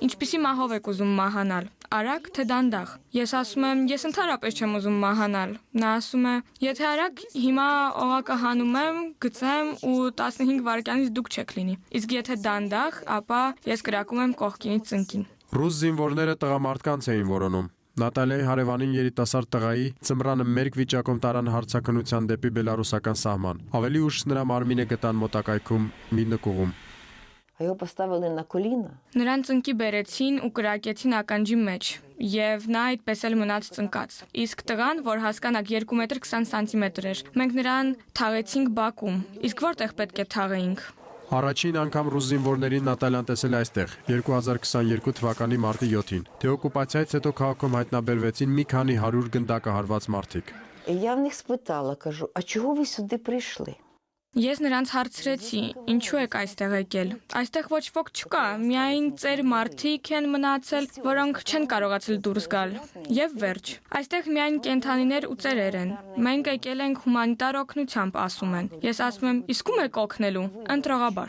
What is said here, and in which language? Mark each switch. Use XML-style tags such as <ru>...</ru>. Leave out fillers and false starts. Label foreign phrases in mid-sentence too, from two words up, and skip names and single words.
<hy>Ինչպիսի մահով եք ուզում մահանալ։ Արագ թե դանդաղ։ Ես ասում եմ, ես ընդհանրապես չեմ ուզում մահանալ։ Նա ասում է, եթե արագ հիմա օղակը հանում եմ, գցեմ ու 15 վայրկյանից դուք չեք լինի։ Իսկ եթե դանդաղ, ապա ես կրակում եմ կողքինից ծնկին։ Ռուս զինվորները տղամարդկանց էին որոնում։ Նատալիայի հարևանին երիտասարդ տղայի ծմրանը մերկ վիճակում տարան հարցաքննության դեպի բելարուսական սահման։ Ավելի ուշ նրա մարմինը գտան մոտակայքում մի նկուղում։</hy> <ru>Его поставили на коліна.</ru> <hy>Նրան ծնկի բերեցին ու կրակեցին ականջի մեջ, եւ նա այդպես էլ մնաց ծնկած։ Իսկ տղան, որ հասկանաք 2 մետր 20 սանտիմետր էր, մենք նրան թաղեցինք բակում։ Իսկ որտեղ պետք է թաղեինք։ Առաջին անգամ ռուս զինվորներին Նատալյան տեսել այստեղ 2022 թվականի մարտի 7-ին։ Դեօկուպացիայից հետո քաղաքում հայտնաբերվեցին մի քանի 100 գնդակահարված մարդիկ։</hy> <uk>І я в них спитала, кажу, а чого ви сюди прийшли?</uk> <hy>Ես նրանց հարցրեցի. ինչու եք այստեղ եկել։ Այստեղ ոչ ոք չկա, միայն ծեր մարդիկ են մնացել, որոնք չեն կարողացել դուրս գալ։ Եվ վերջ։ Այստեղ միայն կենդանիներ ու ծերեր են։ Մենք եկել ենք հումանիտար օգնությամբ, ասում են։ Ես ասում եմ, իսկ ում եք օգնելու։ Ընտրողաբար։</hy>